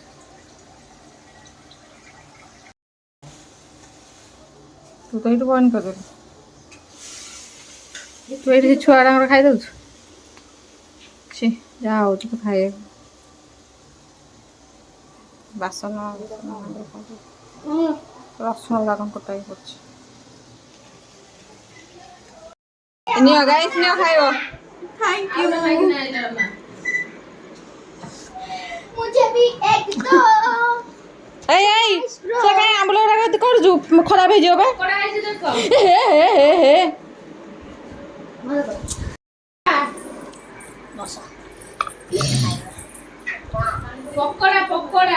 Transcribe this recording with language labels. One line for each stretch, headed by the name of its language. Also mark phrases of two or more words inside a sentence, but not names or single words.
Odia: ତୁ ତ ଏଇଠୁ ବନ୍ଦ କରିଦେଲୁ ତୁ ଏଇଠି ସେ ଛୁଆଟାଙ୍କର ଖାଇଦେଉଛୁ ଛି ଯାହା ହେଉଛି ତୁ ଖାଇବାକୁ ବାସନ ରସୁଣ ଗୁଡ଼ା କ'ଣ କଟା ହେଇକି ପଡ଼ୁଛି ନିଅ ଗାଇସ୍ ନିଅ ଖାଇବ
Hindi: मुझे भी एक दो
Odia: ଏଇ ଏଇ ସେ କାଇଁ ଆମ୍ବୁଲ ଗୁଡାକ କରୁଛୁ ଖରାପ ହେଇଯିବ ବା ପକୋଡା ହେଇଛି ଦେଖ ହେ ହେ ହେ ହେ ପକୋଡା ପକୋଡା